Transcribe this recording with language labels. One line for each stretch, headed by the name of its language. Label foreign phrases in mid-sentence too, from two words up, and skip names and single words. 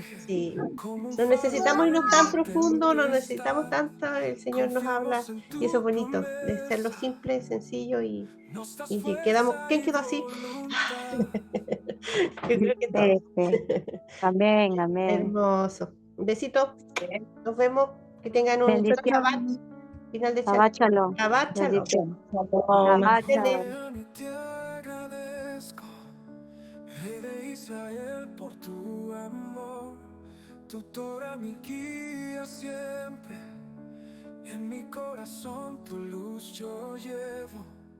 Spanish: Sí, no necesitamos irnos tan profundo, no necesitamos tanto, el Señor nos habla y eso es bonito, de hacerlo simple, sencillo y que quedamos, ¿quién quedó así? Yo creo que todos. Amén, amén. Hermoso. Un besito, nos vemos, que tengan un buen Shabbat, final de
Hebrew: שבת שלום. שבת שלום. Shabbat Shalom.
Spanish: Te agradezco, Rey de Israel, por tu amor, tu Torah mi guía siempre, en mi corazón tu luz yo llevo.